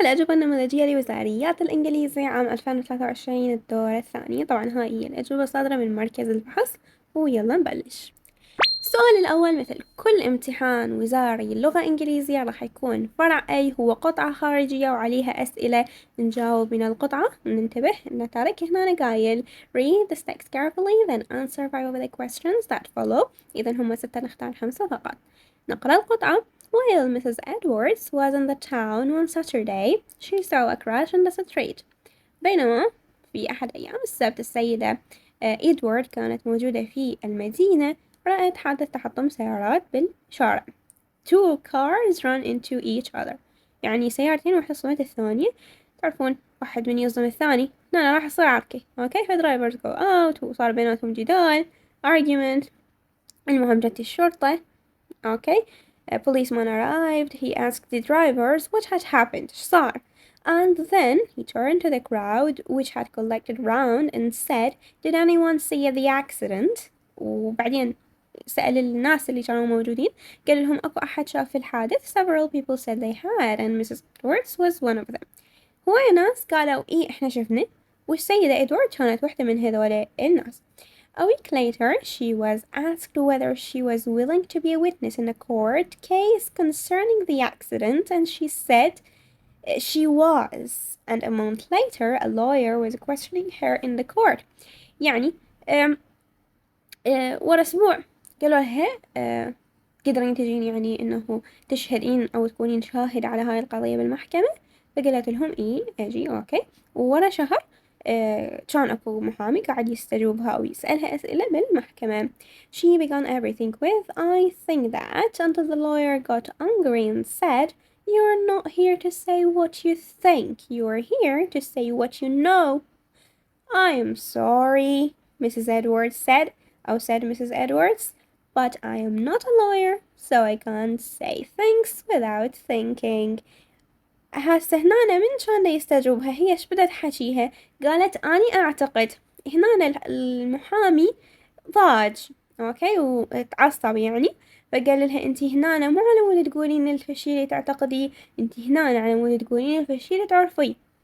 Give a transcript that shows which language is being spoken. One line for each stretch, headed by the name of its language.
Arabic: النموذجية لوزاريات الانكليزي عام 2023 الدور الثاني. طبعا هاي هي الأجوبة صادرة من مركز البحث، ويلا نبلش. السؤال الأول: مثل كل امتحان وزاري اللغة الإنجليزية راح يكون فرع أي هو قطعة خارجية وعليها أسئلة نجاوب من القطعة. ننتبه إن تارك هنا قايل
English: read the text carefully then answer five of the questions that follow.
Arabic: إذا هم 6، نختار 5 فقط. نقرأ القطعة.
English: While Mrs. Edwards was in the town one Saturday, she saw a crash in the street.
Arabic: بينما في أحد أيام السبت السيدة إدوارد كانت موجودة في المدينة، رأت حادث تحطم سيارات بالشارع.
English: Two cars run into each other،
Arabic: يعني سيارتين واحدة صدمت الثانية. تعرفون واحد من يصدم الثاني هنا راح يصير عركة. اوكي، فالدرايفرز
English: go out
Arabic: وصار بيناتهم جدال argument. المهم جت الشرطة. اوكي.
English: A policeman arrived. He asked the drivers what had happened.
Arabic: إيش صار؟
English: And then he turned to the crowd which had collected round and said, did anyone see the accident?
Arabic: وبعدين سأل الناس اللي كانوا موجودين، قال لهم أكو أحد شاف الحادث.
English: Several people said they had and Mrs. Edwards was one of them.
Arabic: هواية ناس قالوا إيه إحنا شفنا، والسيدة إدوارد كانت واحدة من هذول الناس.
English: A week later, she was asked whether she was willing to be a witness in a court case concerning the accident, and she said she was. And a month later, a lawyer was questioning her in the court.
Arabic: يعني ورا أسبوع قالوا لها تقدرين تجين يعني إنه تشهدين أو تكونين شاهد على هاي القضية بالمحكمة. فقالت لهم إيه أجي. أوكي. وورا شهر كان أكو محامي قاعد يستجوبها أو يسألها أسئلة بالمحكمة.
English: She began everything with I think that, until the lawyer got angry and said, you're not here to say what you think, you're here to say what you know. I am sorry, Mrs. Edwards said, Mrs. Edwards, but I am not a lawyer, so I can't say things without thinking.
Arabic: هسه هنا من كان يستجوبها هي ايش بدت حكيها؟ قالت أني أعتقد. هنا المحامي ضاج. أوكي، وتعصب يعني، فقال لها أنتي هنا مو على مود تقولين الشي اللي تعتقدي، أنتي هنا على مود تقولين الشي اللي تعرفيه.